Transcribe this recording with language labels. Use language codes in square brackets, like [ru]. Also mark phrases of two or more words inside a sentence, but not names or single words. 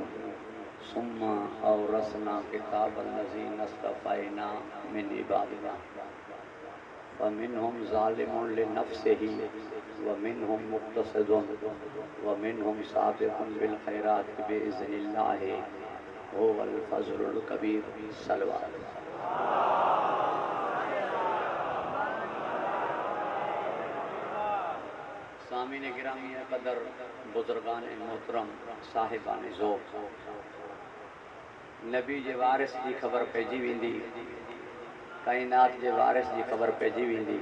[ar] ثم أورثنا الكتاب الذين اصطفينا من عبادنا فمنهم ظالم لنفسه ومنهم مقتصد ومنهم سابق بالخيرات بإذن الله هو الفضل الكبير. صلى الله عليه وسلم. [sd] सामीन गिरामी क़दर, बुज़ुर्गान मोहतरम, साहिबान ज़ौक़, नबी जे वारिस जी ख़बर पइजी वेंदी, काइनात जे वारिस जी ख़बर पइजी वेंदी।